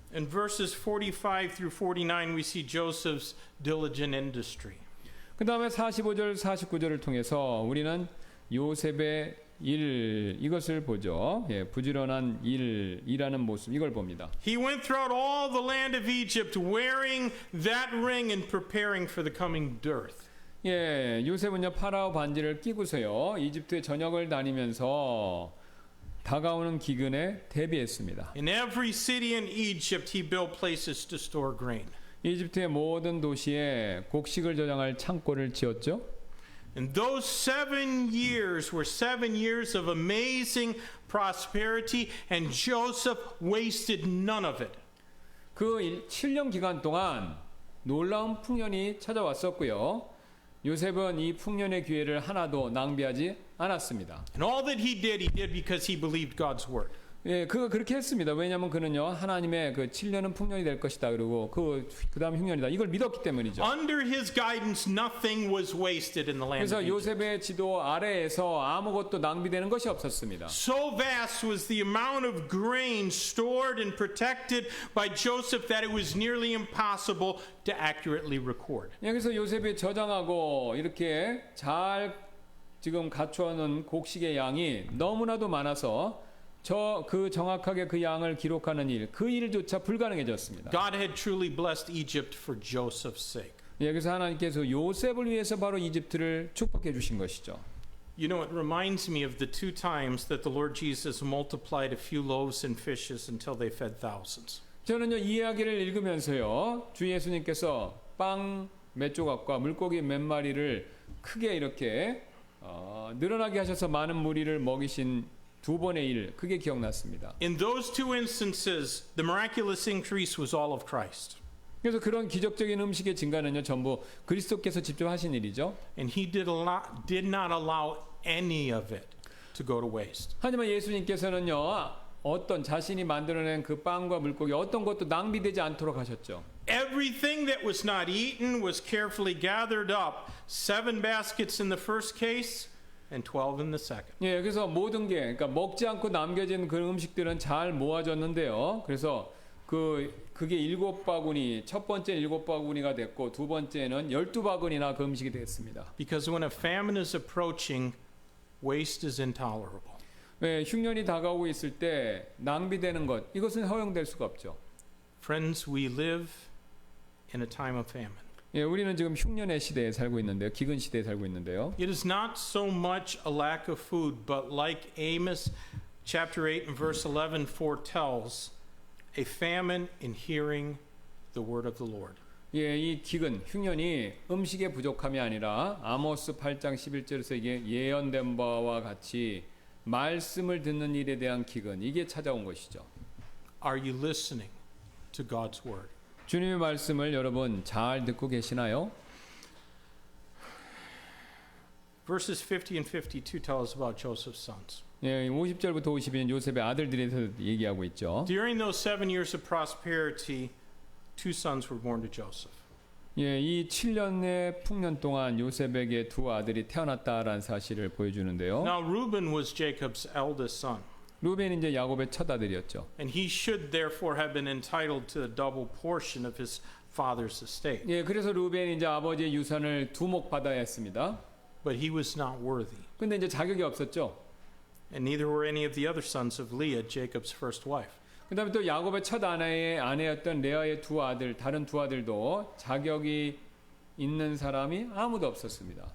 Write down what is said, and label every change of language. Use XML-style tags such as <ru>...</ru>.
<en>In verses 45 through 49, we see Joseph's diligent industry.</en> <ko>그 다음에 45절, 49절을 통해서 우리는 요셉의 이것을 보죠. 부지런한 일하는 모습, 이걸 봅니다.</ko> <en>He went throughout all the land of Egypt wearing that ring and preparing for the coming dearth.</en> <ko>요셉은요, 파라오 반지를 끼고서요, 이집트의 전역을 다니면서 다가오는 기근에 대비했습니다.</ko> <en>In every city in Egypt, he built places to store grain.</en> <ko>이집트의 모든 도시에 곡식을 저장할 창고를 지었죠.</ko> <en>And those 7 years were 7 years of amazing prosperity, and Joseph wasted none of it.</en> <ko>그 7년 기간 동안 놀라운 풍년이 찾아왔었고요. 요셉은 이 풍년의 기회를 하나도 낭비하지 않았습니다.</ko> <en>And all that he did because he believed God's word.</en> <ko>그가 그렇게 했습니다. 왜냐하면 그는요, 하나님의 그 7년은 풍년이 될 것이다. 그리고 그 다음 흉년이다. 이걸 믿었기 때문이죠.</ko> <en>Under his guidance, nothing was wasted in the land</en> <ko>그래서</ko> <en>of Egypt.</en> <ko>요셉의 지도 아래에서 아무것도 낭비되는 것이 없었습니다.</ko> <en>So vast was the amount of grain stored and protected by Joseph that it was nearly impossible to accurately record.</en> <ko>여기서 요셉이 저장하고 이렇게 잘 지금 갖춰놓은 곡식의 양이 너무나도 많아서 정확하게 그 양을 기록하는 그 일조차 불가능해졌습니다.</ko> <en>God had truly blessed Egypt for Joseph's sake.</en> <ko>여기서 하나님께서 요셉을 위해서 바로 이집트를 축복해 주신 것이죠.</ko> <en>You know, it reminds me of the 2 times that the Lord Jesus multiplied a few loaves and fishes until they fed thousands.</en> <ko>저는요, 이 이야기를 읽으면서요, 주 예수님께서 빵 몇 조각과 물고기 몇 마리를 크게 이렇게 늘어나게 하셔서 많은 무리를 먹이신 2번의 일, 그게 기억났습니다.</ko> <en>In those 2 instances, the miraculous increase was all of Christ.</en> <ko>그래서 그런 기적적인 음식의 증가는요, 전부 그리스도께서 직접 하신 일이죠.</ko> <en>And he did not allow any of it to go to waste.</en> <ko>하지만 예수님께서는요, 어떤 자신이 만들어낸 그 빵과 물고기 어떤 것도 낭비되지 않도록 하셨죠.</ko> <en>Everything that was not eaten was carefully gathered up. 7 baskets in the first case and 12 in the second.</en> <ko>그래서 모든 게, 그러니까 먹지 않고 남겨진 그 음식들은 잘 모아졌는데요. 그래서 그게 7바구니, 첫 번째 7바구니가 됐고 두 번째는 12바구니나 그 음식이 됐습니다.</ko> <en>Because when a famine is approaching, waste is intolerable.</en> <ko>흉년이 다가오고 있을 때 낭비되는 것, 이것은 허용될 수가 없죠.</ko> <en>Friends, we live in a time of famine.</en> <ko>우리는 지금 흉년의 시대에 살고 있는데요. 기근 시대에 살고 있는데요.</ko> <en>It is not so much a lack of food, but like Amos chapter 8 and verse 11 foretells, a famine in hearing the word of the Lord.</en> <ko>이 기근, 흉년이 음식의 부족함이 아니라 아모스 8장 11절에서 이게 예언된 바와 같이 말씀을 듣는 일에 대한 기근, 이게 찾아온 것이죠.</ko> <en>Are you listening to God's word?</en> <ko>주님의 말씀을 여러분 잘 듣고 계시나요?</ko> <en>Verses 50 and 52 tell us about Joseph's sons.</en> <ko>50절부터 52는 요셉의 아들들에 대해서 얘기하고 있죠.</ko> <en>During those 7 years of prosperity, 2 sons were born to Joseph.</en> <ko>이 7년의 풍년 동안 요셉에게 2 아들이 태어났다라는 사실을 보여주는데요.</ko> <en>Now Reuben was Jacob's eldest son.</en> <ko>루벤이 이제 야곱의 첫 아들이었죠.</ko> <en>And he should therefore have been entitled to a double portion of his father's estate.</en> <ko>그래서 루벤이 이제 아버지의 유산을 2목 받아야 했습니다.</ko> <en>But he was not worthy.</en> <ko>근데 이제 자격이 없었죠.</ko> <en>And neither were any of the other sons of Leah, Jacob's first wife.</en> <ko>그다음에 또 야곱의 첫 아내였던 레아의 2 아들, 다른 2 아들도 자격이 있는 사람이 아무도 없었습니다.</ko>